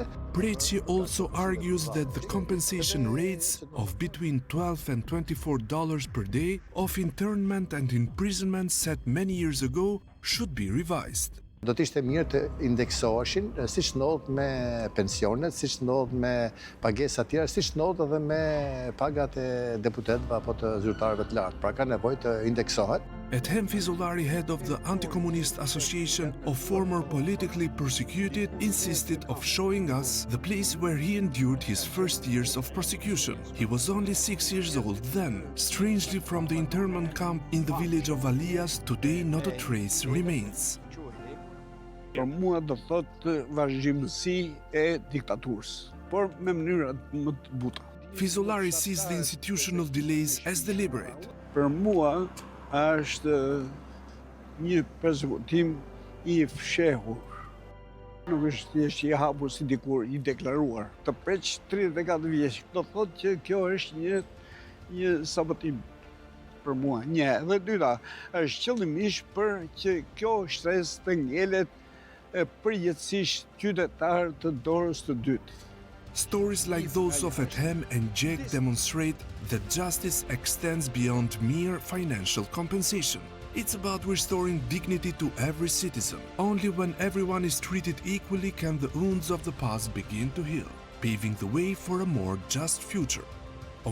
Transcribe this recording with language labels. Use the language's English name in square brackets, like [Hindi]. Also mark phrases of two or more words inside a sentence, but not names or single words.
[English] Preqi also argues that the compensation rates of between $12 and $24 per day of internment and imprisonment set many years ago should be revised. [Albanian] Do të ishte mirë të indeksoheshin, siç ndodh me pensionet, siç ndodh me pagesa të tjera, siç ndodh edhe me pagat e deputetëve apo të zyrtarëve të lartë. Pra ka nevojë të indeksohet. [English] Ethem Fizolari, head of the Anti-Communist Association of Former Politically Persecuted, insisted of showing us the place where he endured his first years of persecution. He was only 6 years old then. Strangely, from the internment camp in the village of Alias, today not a trace remains. [Albanian] Për mua do thotë vazhdimësi e diktaturës, por me mënyrat më të buta. [English] Fizolari sees the institutional delays as deliberate. [Albanian] Për mua është një përsekutim i fshehur. Nuk është thjesht i hapur si dikur i deklaruar. Të preq 34 vjeç, do thotë që kjo është një sabotim për mua. Një, dhe dyta, është qëllimisht për që kjo shtresë të ngelet përjetësisht qytetar të dorës të dytë. [English] Stories like those of Ethem and Gjek demonstrate that justice extends beyond mere financial compensation. It's about restoring dignity to every citizen. Only when everyone is treated equally can the wounds of the past begin to heal, paving the way for a more just future.